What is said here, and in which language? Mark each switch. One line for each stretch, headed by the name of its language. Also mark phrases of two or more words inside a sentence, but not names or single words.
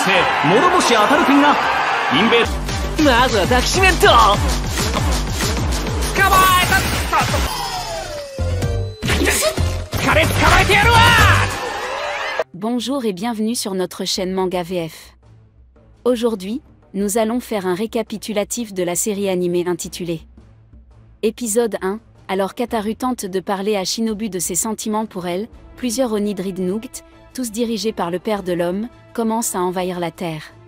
Japanese: 諸星あたる君がインベーまずは抱きしめんと。捕まえた。彼捕まえてやるわ。
French: Bonjour et bienvenue sur notre chaîne Manga VF. Aujourd'hui, nous allons faire un récapitulatif de la série animée intitulée Épisode 1. Alors qu'Ataru tente de parler à Shinobu de ses sentiments pour elle, plusieurs Oni Dreadnought, tous dirigés par le père de l'homme, commencent à envahir la Terre.